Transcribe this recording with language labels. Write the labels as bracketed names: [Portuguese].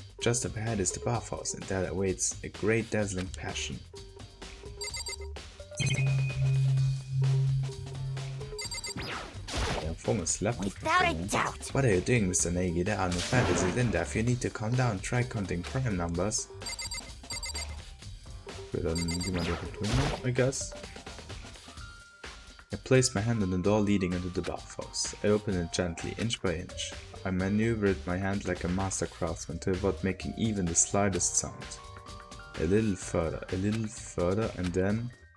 [English] Just up ahead is the bathhouse, and there awaits a great dazzling passion. Without a doubt. What are you doing, Mr. Nagi? There are no fantasies in there. If you need to calm down, try counting prime numbers. [German] Okay, dann gehen wir direkt drüber, [English] I guess. I placed my hand on the door leading into the bathhouse. I opened it gently, inch by inch. I maneuvered my hand like a master craftsman to avoid making even the slightest sound. A little further, and then...